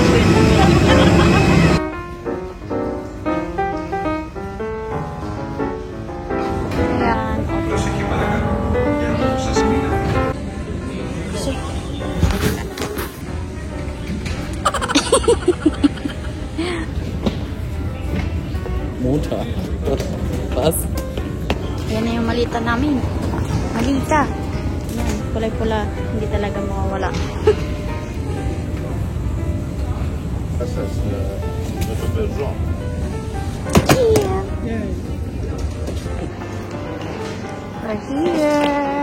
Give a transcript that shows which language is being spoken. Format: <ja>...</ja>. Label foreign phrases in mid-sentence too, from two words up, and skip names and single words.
<tl>Yan.</tl> <de>Montag. Was?</de> <tl>Yan na yung malita namin. Malita. Yan, kulay-pula. Hindi talaga mawawala.</tl> <de>Das ist Jean.</de> <en>Right here.</en>